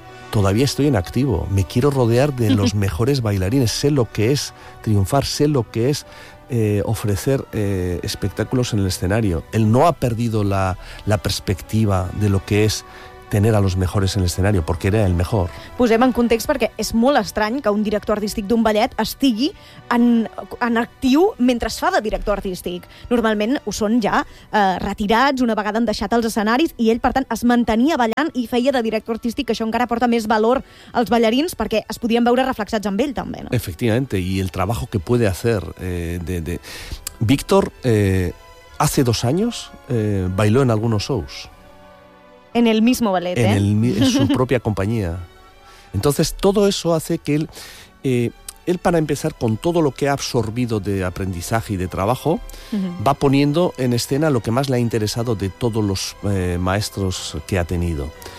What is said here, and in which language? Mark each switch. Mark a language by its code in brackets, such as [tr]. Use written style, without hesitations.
[es] todavía estoy en activo, me quiero rodear de los mejores bailarines, sé lo que es triunfar, sé lo que es ofrecer espectáculos en el escenario. Él no ha perdido la perspectiva de lo que es tener a los mejores en el escenario, porque era el mejor. [ca] Posem en context perquè és molt estrany que un director artístic d'un ballet estigui en actiu mentre es fa de director artístic. Normalment ho són ja retirats, una vegada han deixat els escenaris, i ell, per tant, es mantenia ballant i feia de director artístic, això encara porta més valor als ballarins perquè es podien veure reflexats amb ell també. No? [es] Efectivamente, y el trabajo que puede hacer de... Víctor, hace 2 años, bailó en algunos shows. En el mismo ballet, en en su propia compañía. Entonces, todo eso hace que él, para empezar, con todo lo que ha absorbido de aprendizaje y de trabajo, va poniendo en escena lo que más le ha interesado de todos los maestros que ha tenido.